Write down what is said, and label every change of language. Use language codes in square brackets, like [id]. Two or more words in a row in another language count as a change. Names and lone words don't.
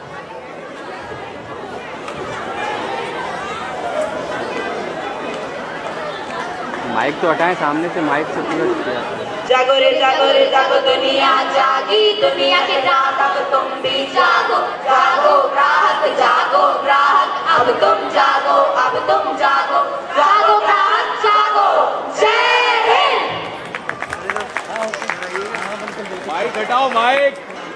[hi] माइक तो हटाएं सामने से, माइक से पूरा जागो रे जागो दुनिया जागी, दुनिया के ग्राहक अब तुम भी जागो। जागो ग्राहक अब तुम जागो, अब तुम जागो। जागो ग्राहक जागो। जय हिंद। माइक हटाओ, माइक।